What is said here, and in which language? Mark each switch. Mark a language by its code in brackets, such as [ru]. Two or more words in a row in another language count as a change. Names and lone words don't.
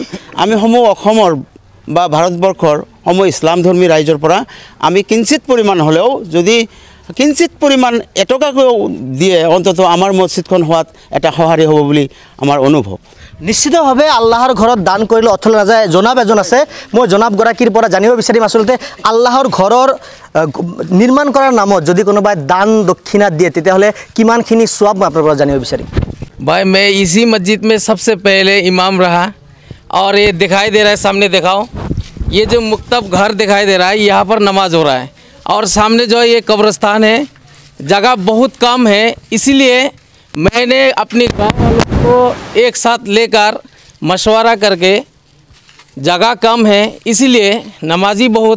[as] আমি সমূহ অসমৰ বা ভাৰতবৰ্ষৰ সমূহ ইছলাম ধৰ্মী ৰাইজৰ পৰা আমি কিঞ্চিত পৰিমাণ হ'লেও যদি কিঞ্চিত পৰিমাণ এটকাকৈও দিয়ে অন্ততঃ আমাৰ মছজিদখন হোৱাত এটা সঁহাৰি হ'ব বুলি আমাৰ অনুভৱ। নিশ্চিতভাৱে আল্লাহৰ ঘৰত দান কৰিলে অথলে নাযায়। জনাব এজন আছে, মই জনাবগৰাকীৰ পৰা জানিব বিচাৰিম আচলতে আল্লাহৰ ঘৰৰ নিৰ্মাণ কৰাৰ নামত যদি কোনোবাই দান দক্ষিণা দিয়ে তেতিয়াহ'লে কিমানখিনি সওয়াব মই আপোনাৰ পৰা জানিব বিচাৰিম। [hi] भाई मैं इसी मस्जिद में सबसे पहले इमाम रहा और ये दिखाई दे रहा है, सामने दिखाओ, ये जो मुक्तब घर दिखाई दे रहा है यहाँ पर नमाज हो रहा है और सामने जो ये कब्रिस्तान है, जगह बहुत कम है। इसलिए मैंने अपने गाँव वालों को एक साथ लेकर मशवरा करके जगह कम है इसीलिए नमाजी बहुत